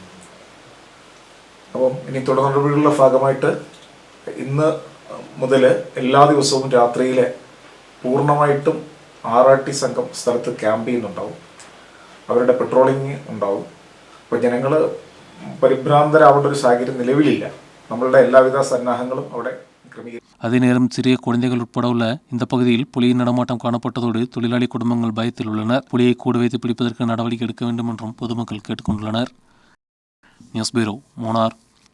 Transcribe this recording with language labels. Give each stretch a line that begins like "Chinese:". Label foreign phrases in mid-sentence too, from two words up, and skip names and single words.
Malayalam: അപ്പം ഇനി തുടർ നടപടികളുടെ ഭാഗമായിട്ട് ഇന്ന് മുതൽ എല്ലാ ദിവസവും രാത്രിയിൽ പൂർണ്ണമായിട്ടും ആറാട്ടി സംഘം സ്ഥലത്ത് ക്യാമ്പ് ചെയ്യുന്നുണ്ടാവും. അവരുടെ പെട്രോളിങ് ഉണ്ടാവും. അപ്പോൾ ജനങ്ങൾ പരിഭ്രാന്തരാവേണ്ട ഒരു സാഹചര്യം നിലവിലില്ല. നമ്മളുടെ എല്ലാവിധ സന്നാഹങ്ങളും അവിടെ ക്രമീകരിക്കും.
Tamil: அதே நேரம் சிறிய குழந்தைகள் உட்பட உள்ள இந்த பகுதியில் புலியின் நடமாட்டம் காணப்பட்டதோடு தொழிலாளி குடும்பங்கள் பயத்தில் உள்ளனர். புலியை கூடு வைத்து பிடிப்பதற்கு நடவடிக்கை எடுக்க வேண்டும் என்றும் பொதுமக்கள் கேட்டுக்கொண்டுள்ளனர். நியூஸ் பியூரோ, மூணார்.